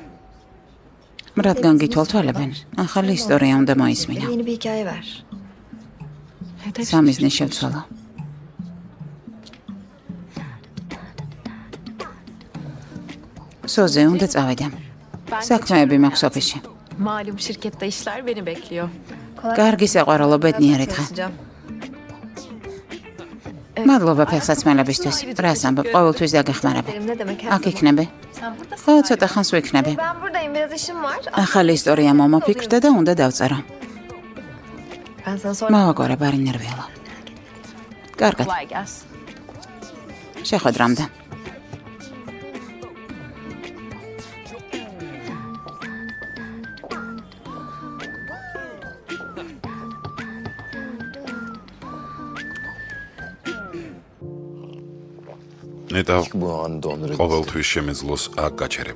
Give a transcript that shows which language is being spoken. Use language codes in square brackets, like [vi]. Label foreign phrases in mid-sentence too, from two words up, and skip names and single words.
[ka] რადგან გითვალთვალებენ, ახალი ისტორია უნდა მოისმინო. სამიზნე შევცვალო. სოზე უნდა წავიდე. საქმეები მაქვს ოფისში. [tr] Malum şirkette işler beni bekliyor. [ka] კარგი საყვარელო ბედნიერი დღე. მადლობა ფეხსაცმელებისთვის. რას ამბობ, ყოველთვის დაგეხმარება. აქ იქნები. ხო, ცოტა ხანს ვიქნები. ახალი ისტორია მომოფიქრდა და უნდა დავწერო. მოვაგვარებ, არ ინერვიულო. კარგად. [tr] Kolay gelsin. [ka] შეხვედრამდე. ნეტავ ყოველთვის შემეძლოს აქ გაჩერება.